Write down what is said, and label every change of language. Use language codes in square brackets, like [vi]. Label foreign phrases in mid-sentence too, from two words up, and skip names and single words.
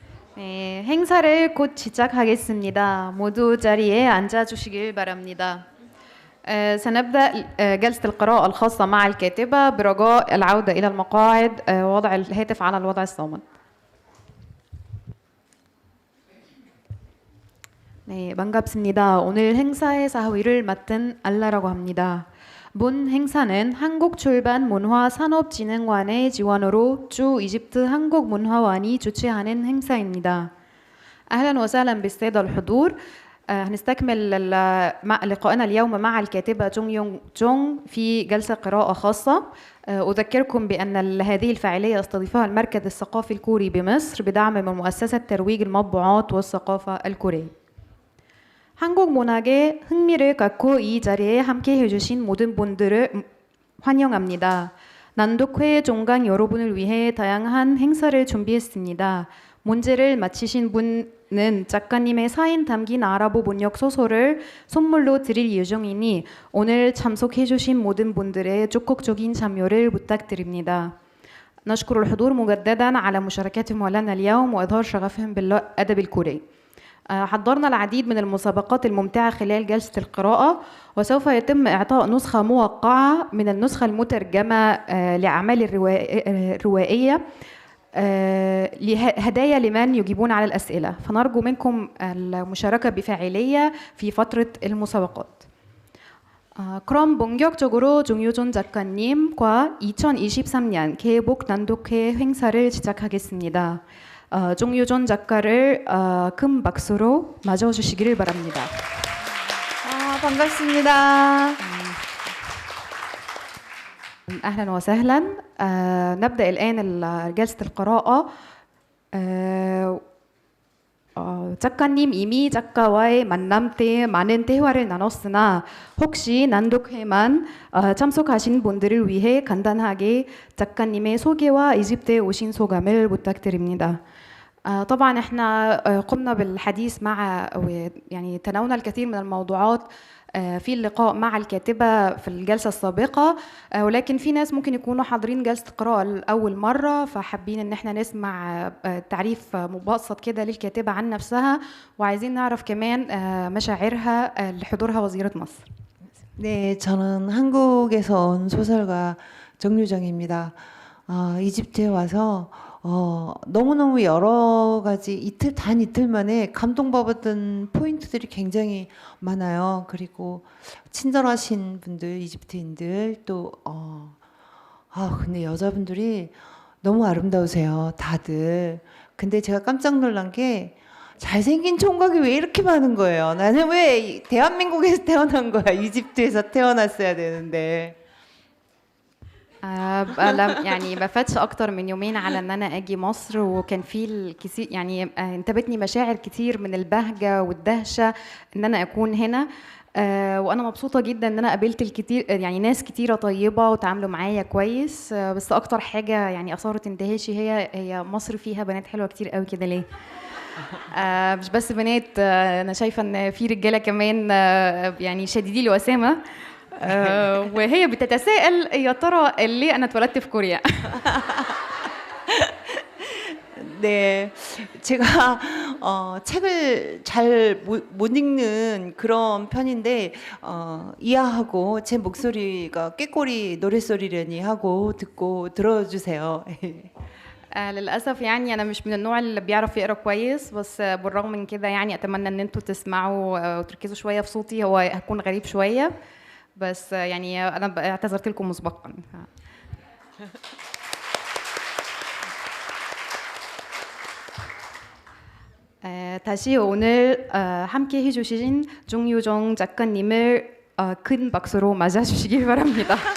[ko] 네, 행사를 곧 시작하겠습니다. 모두 자리에 앉아주시길 바랍니다. [ar] سنبدأ جلسة القراءة الخاصة مع الكاتبة برجاء العودة إلى المقاعد ووضع الهاتف على الوضع الصامت. [ko] 네, 반갑습니다. 오늘 행사의 사회를 맡은 알라라고 합니다. 본 행사는 한국출판문화산업진흥원의 지원으로 주 이집트 한국문화원이 주최하는 행사입니다. [ar] أهلا وسهلا بالسادة الحضور. هنستكمل لقاءنا اليوم مع الكاتبة جونغ يونغ جونغ في جلسة قراءة خاصة. أذكركم بأن هذه الفعالية يستضيفها المركز الثقافي الكوري بمصر بدعم من مؤسسة ترويج المطبوعات والثقافة الكورية. [ko] 한국 문학에 흥미를 갖고 이 자리에 함께 해주신 모든 분들을 환영합니다. 난독회 종강 여러분을 위해 다양한 행사를 준비했습니다. 문제를 맞히신 분은 작가님의 사인 담긴 아랍어 번역 소설을 선물로 드릴 예정이니 오늘 참석해주신 모든 분들의 적극적인 참여를 부탁드립니다. [ar] نشكر الحضور مجددا على مشاركتهم لنا اليوم وإظهار شغفهم بالأدب الكوري. حضرنا العديد من المسابقات الممتعة خلال جلسة القراءة وسوف يتم إعطاء نسخة موقعة من النسخة المترجمة لأعمال الروائية هدايا لمن يجيبون على الأسئلة فنرجو منكم المشاركة بفاعلية في فترة المسابقات. [ko] 그럼 본격적으로 종유존 작가님과 2023년 개복 난독회 행사를 시작하겠습니다. 종유존 작가를 큰 박수로 맞아주시기를 바랍니다. 반갑습니다. [ar] أهلا وسهلا. نبدأ الآن جلسة القراءة. [ko] 작가님 이미 작가와의 만남 때 많은 대화를 나눴으나 혹시 난독회만 참석하신 분들을 위해 간단하게 작가님의 소개와 이집트에 오신 소감을 부탁드립니다. [ar] طبعا احنا قمنا بالحديث مع يعني تناولنا الكثير من الموضوعات في اللقاء مع الكاتبة في الجلسة السابقة ولكن في ناس ممكن يكونوا حاضرين جلسة القراءة لأول مرة فحابين ان احنا نسمع تعريف مبسط كده للكاتبة عن نفسها وعايزين نعرف كمان مشاعرها لحضورها وزيرة مصر. [ko] 네, 저는 한국에서 온 소설가 정유정입니다. 이집트에 와서 너무너무 여러 가지 단 이틀 만에 감동받았던 포인트들이 굉장히 많아요. 그리고 친절하신 분들, 이집트인들 또 근데 여자분들이 너무 아름다우세요, 다들. 근데 제가 깜짝 놀란 게 잘생긴 총각이 왜 이렇게 많은 거예요. 나는 왜 대한민국에서 태어난 거야, 이집트에서 태어났어야 되는데. [ar] يعني ما فاتش اكتر من يومين على ان انا اجي مصر وكان في الكثير يعني انتابتني مشاعر كتير من البهجه والدهشه ان انا اكون هنا وانا مبسوطه جدا ان انا قابلت الكتير يعني ناس كتيره طيبه وتعاملوا معايا كويس بس اكتر حاجه يعني اثارت اندهاشي هي مصر فيها بنات حلوه كتير قوي كده ليه مش بس بنات انا شايفه ان في رجاله كمان يعني شديدي الوسامه وهي بتتساءل يا ترى ليه أنا اتولدت في كوريا. [ko] 네, 제가 책을 잘 못 읽는 그런 편인데 이해하고 제 목소리가 꾀꼬리 노랫소리려니 하고 듣고 들어주세요. [ar] للأسف يعني أنا مش من النوع اللي بيعرف يقرأ كويس بس بالرغم من كده يعني أتمنى إن أنتوا تسمعوا وتركزوا شوية في صوتي هو هيكون غريب شوية بس يعني أنا اعتذرت لكم مسبقا. [ko] 다시 오늘 함께 해주신 종유정 작가님을 큰 박수로 맞아주시길 바랍니다.